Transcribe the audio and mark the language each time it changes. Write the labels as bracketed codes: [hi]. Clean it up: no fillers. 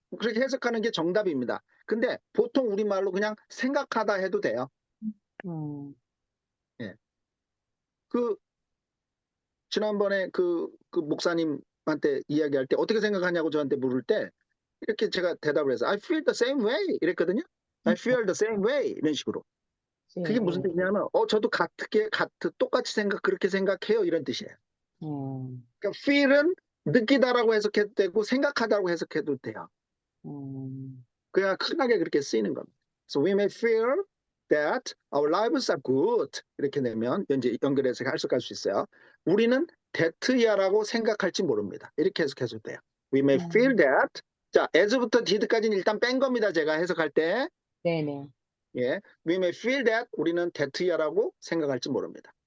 [ko] 그렇게 해석하는 게 정답입니다. 근데 보통 우리말로 그냥 생각하다 해도 돼요. 음, 예. 그 지난번에 그 목사님한테 이야기할 때 어떻게 생각하냐고 저한테 물을 때 이렇게 제가 대답을 해서 [en] I feel the same way [ko] 이랬거든요. [en] I feel the same way [ko] 이런 식으로. 그게 무슨 뜻이냐면 저도 똑같이 그렇게 생각해요 이런 뜻이에요. 그러니까 feel은 느끼다라고 해석해도 되고 생각하다라고 해석해도 돼요. 그냥 흔하게 그렇게 쓰이는 겁니다. [en] So we may feel that our lives are good. [ko] 이렇게 내면 이제 연결해서 해석할 수 있어요. 우리는 that야라고 생각할지 모릅니다. 이렇게 해석해도 돼요. [en] We may feel that. [ko] 자, as부터 did까지는 일단 뺀 겁니다. 제가 해석할 때. 네네. [en] 예, we may feel that. [ko] 우리는 that야라고 생각할지 모릅니다.